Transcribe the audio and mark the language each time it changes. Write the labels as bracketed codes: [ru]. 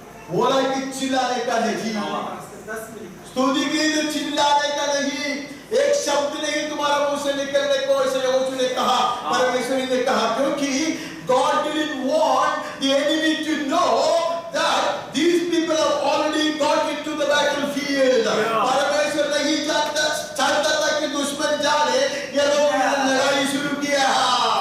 [hi] बोला कि चिल्लाने का नहीं, स्तुति के लिए चिल्लाने का नहीं, एक शब्द नहीं तुम्हारा मुंह से निकलने को। ऐसे यहोशू ने कहा, परमेश्वर ने कहा, क्योंकि [en] God didn't want the enemy to know that these people have already got into the battlefield. [hi] परमेश्वर नहीं चाहता था कि दुश्मन जाने ये लोग लड़ाई शुरू किया।